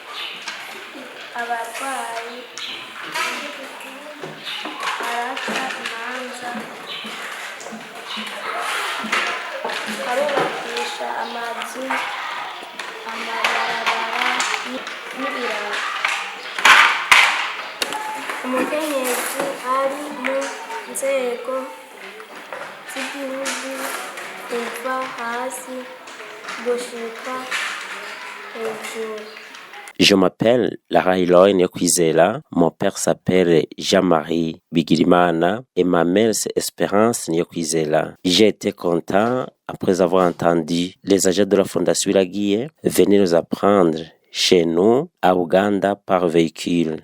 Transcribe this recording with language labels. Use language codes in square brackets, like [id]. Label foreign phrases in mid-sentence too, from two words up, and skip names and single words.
[rn] abarwayi araca imanza arubakisha amazu amabarabara n'ibiraro. Umukenyezi ari mu nzego z'igihugu kuva hasi gushika hejuru. [fr] Je m'appelle Laha Iloy Niokwizela, mon père s'appelle Jean-Marie Bigirimana et ma mère c'est Espérance Niokwizela. J'ai été content après avoir entendu les agents de la Fondation Iraguié venir nous apprendre chez nous à Uganda par véhicule.